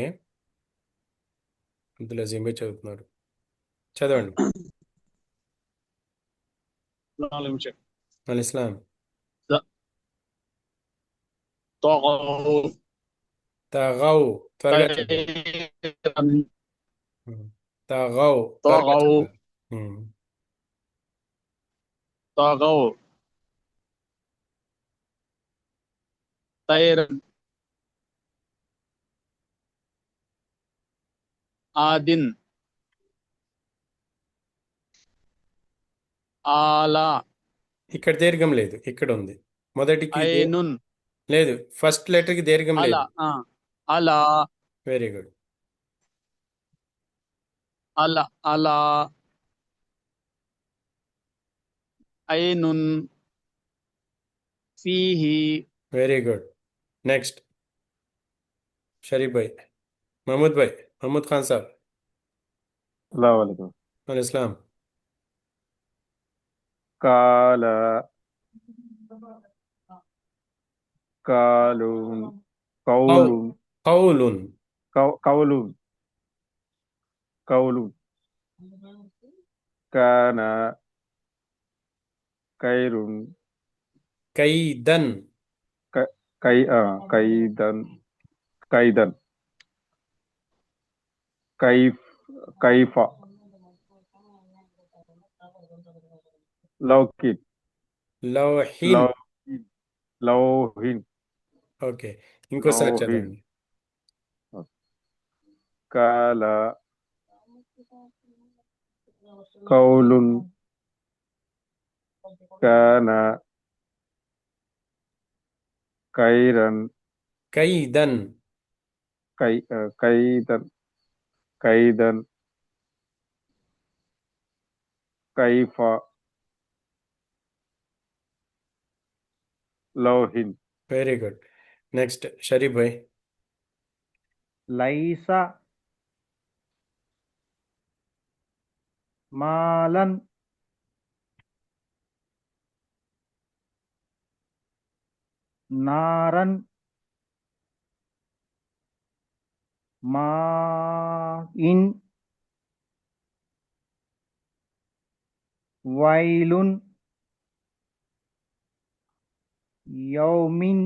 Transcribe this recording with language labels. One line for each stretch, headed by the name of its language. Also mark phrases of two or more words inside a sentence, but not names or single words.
Telugu: అబ్దుల్ అజీం భాయ్ చదువుతున్నారు, చదవండి.
Arabic: الإسلام. తగౌ.
Telugu: త్వరగా చదవండి. తగౌ. త్వరగా చదవాలి.
Arabic: طغوا طير عاد آلا
Telugu: ఇక్కడ దీర్ఘం లేదు, ఇక్కడ ఉంది. మొదటికి
Arabic: عين
Telugu: లేదు,
English: first letterki
Telugu: దీర్ఘం లేదు.
Arabic: على على
English: very good.
Arabic: على عين فيه
English: Very good. Next Sharif bhai.
Urdu: محمود بھائی، محمود خان صاحب.
Arabic: السلام عليكم. الإسلام. قالا قالون قولون कौलुन. قولون قولون كان خيرن कैदन. كيدن كيدن كيف كيفا لوكن लौहिन. لوحن لوحن
Telugu: ఓకే, ఇంకోసారి
Arabic: लौहिन
Telugu: చదవండి.
Arabic: قال قولن كان خيرن कैदन. كيدن كيدن كيف لوحن
English: Very good. Next Sharif bhai.
Arabic: ليس مالن نارن ماءن ويلن يومن.